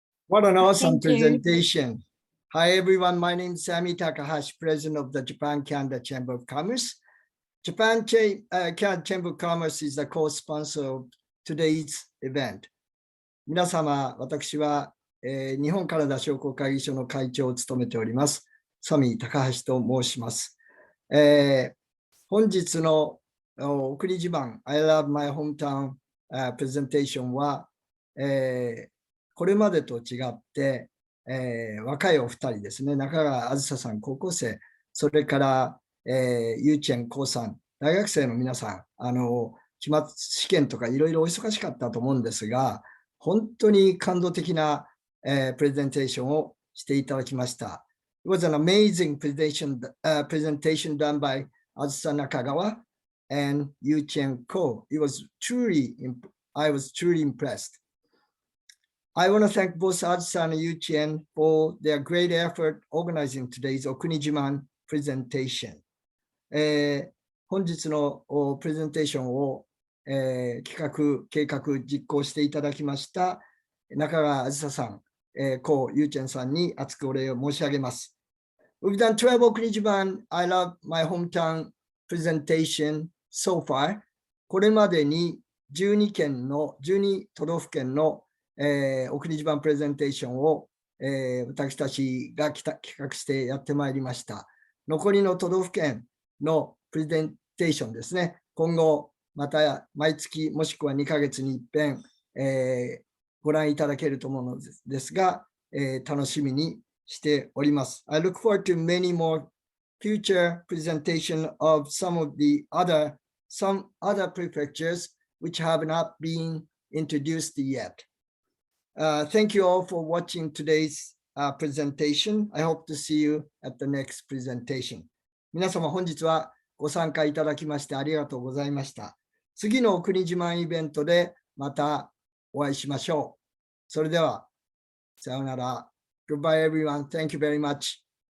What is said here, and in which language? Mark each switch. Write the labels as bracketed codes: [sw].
[en] What an awesome presentation. Hi, everyone. My name is Sami Takahashi, President of the Japan-Canada Chamber of Commerce. Japan-Canada Chamber of Commerce is the co-sponsor of today's event. [ja] 皆様、私は、日本カナダ商工会議所の会長を務めております。サミ高橋と申します。本日のお国自慢 [en] I love my hometown [ja] プレゼンテーションは、これまでと違って、若いお二人ですね、中川あずささん高校生、それから、ユーチェンコウさん、大学生の皆さん、期末試験とかいろいろお忙しかったと思うんですが、本当に感動的な、プレゼンテーションをしていただきました。 [en] It was an amazing presentation done by Azusa Nakagawa and Yuqian Ko. I was truly impressed. I want to thank both Azusa and Yuqian for their great effort organizing today's Okuni Jiman presentation. [ja] 本日のプレゼンテーションを、計画、実行していただきました中川あずささん、コウ・ユーチェンさんに厚くお礼を申し上げます。 [en] We've done 12 Okuni Jiman I love my hometown presentation so far. [ja] これまでに12都道府県のお国自慢プレゼンテーションを、私たちが企画してやってまいりました。残りの都道府県のプレゼンテーションですね。今後、また毎月もしくは2ヶ月に一遍、ご覧いただけると思うのですが、楽しみにしております。 [en] I look forward to many more future presentation of some of the other some other prefectures which have not been introduced yet. Thank you all for watching today's presentation. I hope to see you at the next presentation. [ja] 皆様本日はご参加いただきましてありがとうございました。次のお国自慢イベントでまたお会いしましょう。それでは、さようなら。 [en] Goodbye everyone. Thank you very much.